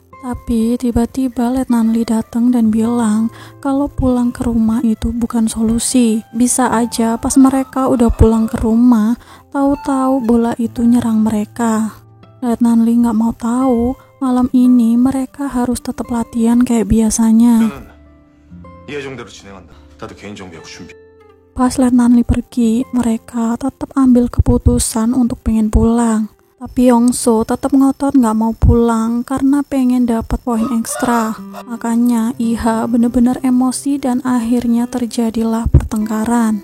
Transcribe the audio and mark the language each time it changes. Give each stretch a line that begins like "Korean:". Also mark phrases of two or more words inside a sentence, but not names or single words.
Indonesian: Tapi tiba-tiba Letnan Lee datang dan bilang kalau pulang ke rumah itu bukan solusi. Bisa aja pas mereka udah pulang ke rumah, tahu-tahu bola itu nyerang mereka. Letnan Lee gak mau tahu Malam ini mereka harus tetap latihan kayak biasanya.
Korean: 저는 이 예정대로 진행한다. 다들 개인 정비하고 준비.
Indonesian: Pas Letnan Lee pergi, mereka tetap ambil keputusan untuk pengen pulang. Tapi Yongso tetap ngotot nggak mau pulang karena pengen dapat poin ekstra. Makanya Iha bener-bener emosi dan akhirnya terjadilah pertengkaran.